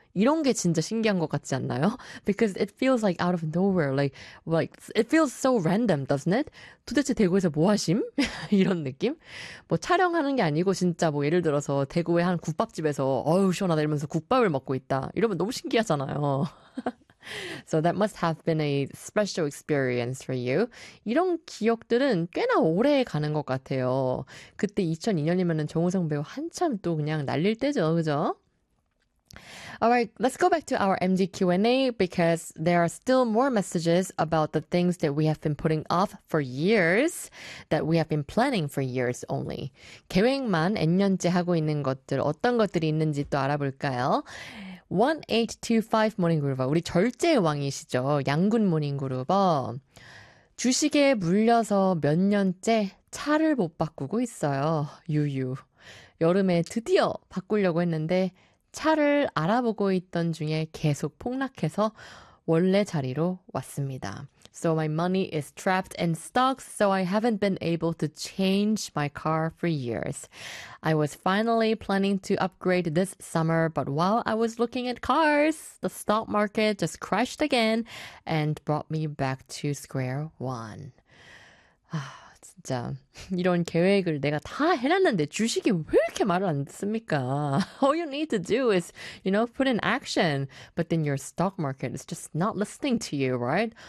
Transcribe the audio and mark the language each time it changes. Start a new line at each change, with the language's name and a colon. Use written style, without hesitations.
Korean: 이런 게 진짜 신기한 것 같지 않나요?
English: Because it feels like out of nowhere. Like it feels so random, doesn't it?
Korean: 도대체 대구에서 뭐 하심? 이런 느낌? 뭐 촬영하는 게 아니고 진짜 뭐 예를 들어서 대구의 한 국밥집에서 어우 시원하다 이러면서 국밥을 먹고 있다. 이러면 너무 신기하잖아요.
English: So that must have been a special experience for you.
Korean: 이런 기억들은 꽤나 오래 가는 것 같아요. 그때 2002년이면 정우성 배우 한참 또 그냥 날릴 때죠, 그죠?
English: All right, let's go back to our MD Q&A because there are still more messages about the things that we have been putting off for years, that we have been planning for years only.
Korean: 계획만 N년째 하고 있는 것들, 어떤 것들이 있는지 또 알아볼까요? 1825 모닝그루버, 우리 절제의 왕이시죠. 양군 모닝그루버. 주식에 물려서 몇 년째 차를 못 바꾸고 있어요. 유유. 여름에 드디어 바꾸려고 했는데 차를 알아보고 있던 중에 계속 폭락해서 원래 자리로 왔습니다.
English: So my money is trapped in stocks, so I haven't been able to change my car for years. I was finally planning to upgrade this summer, but while I was looking at cars, the stock market just crashed again and brought me back to square one.
Korean: 아, 진짜 이런 계획을 내가 다 해놨는데 주식이 왜 이렇게 말을 안 듣습니까?
English: All you need to do is, you know, put in action. But then your stock market is just not listening to you, right?